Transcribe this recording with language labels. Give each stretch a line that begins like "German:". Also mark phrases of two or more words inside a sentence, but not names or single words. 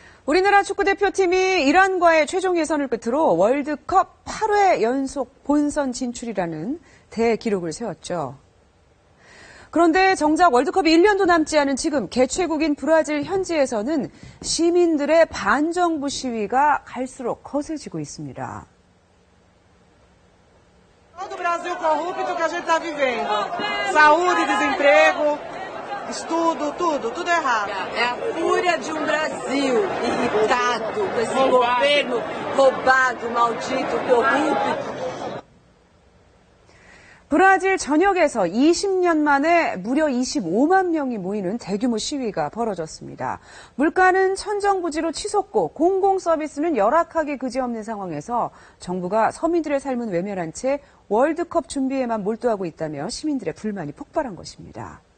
Korean: 우리나라 축구대표팀이 이란과의 최종 예선을 끝으로 월드컵 8회 연속 본선 진출이라는 대기록을 세웠죠. 그런데 정작 월드컵이 1년도 남지 않은 지금 개최국인 브라질 현지에서는 시민들의 반정부 시위가 갈수록 거세지고 있습니다.
Portuguese: Todo o Brasil corrupto que a gente está vivendo. Saúde, desemprego, estudo, tudo errado. É a fúria de Brasil irritado com esse governo roubado, maldito, corrupto.
Korean: 브라질 전역에서 20년 만에 무려 25만 명이 모이는 대규모 시위가 벌어졌습니다. 물가는 천정부지로 치솟고 공공 서비스는 열악하기 그지없는 상황에서 정부가 서민들의 삶은 외면한 채 월드컵 준비에만 몰두하고 있다며 시민들의 불만이 폭발한 것입니다.